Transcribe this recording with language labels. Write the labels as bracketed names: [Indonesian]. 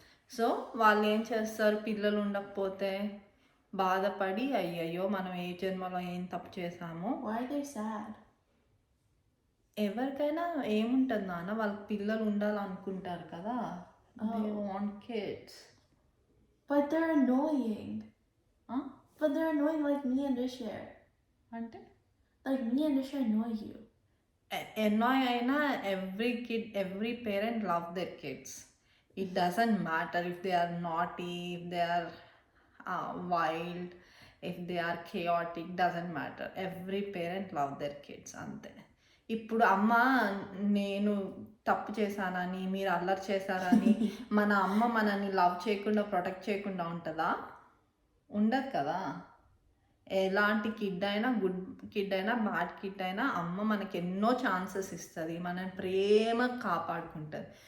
[Telugu] So వాళ్ళు ఏం చేస్తారు, పిల్లలు ఉండకపోతే బాధపడి అయ్యయ్యో మనం ఏ జన్మలో ఏం తప్పు చేసామో. [English] Why are they sad? [Telugu] ఎవరికైనా ఏముంటుంది నాన్న, వాళ్ళకి పిల్లలు ఉండాలనుకుంటారు కదా. [English] They want kids. But they're annoying. Huh? But they're annoying like me and Rishir. [Telugu] అంటే [English] Like me and Rishir annoy you. annoy అయినా every parent love their kids. It doesn't matter if they are naughty, if they are wild, if they are chaotic, doesn't matter. Every parent love their kids, అంతే. [Telugu] ఇప్పుడు అమ్మ నేను తప్పు చేశానని, మీరు అల్లరి చేశారని మన అమ్మ మనల్ని లవ్ చేయకుండా ప్రొటెక్ట్ చేయకుండా ఉంటుందా? ఉండదు కదా. ఎలాంటి కిడ్ అయినా, గుడ్ కిడ్ అయినా, బ్యాడ్ కిడ్ అయినా అమ్మ మనకి ఎన్నో ఛాన్సెస్ ఇస్తుంది, మనని ప్రేమ కాపాడుకుంటుంది.